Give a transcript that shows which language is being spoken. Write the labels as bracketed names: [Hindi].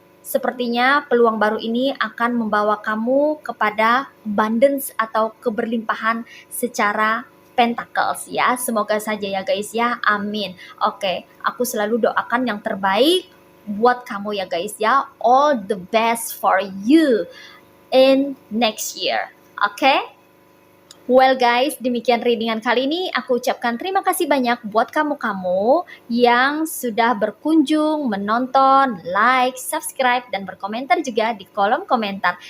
[Indonesian] Sepertinya peluang baru ini akan membawa kamu kepada abundance atau keberlimpahan secara pentacles ya. Semoga saja ya guys ya. Amin. Oke, aku selalu doakan yang terbaik buat kamu ya guys ya. [English] All the best for you in next year. [Indonesian] Oke? Well guys, demikian readingan kali ini. Aku ucapkan terima kasih banyak buat kamu-kamu yang sudah berkunjung, menonton, like, subscribe, dan berkomentar juga di kolom komentar.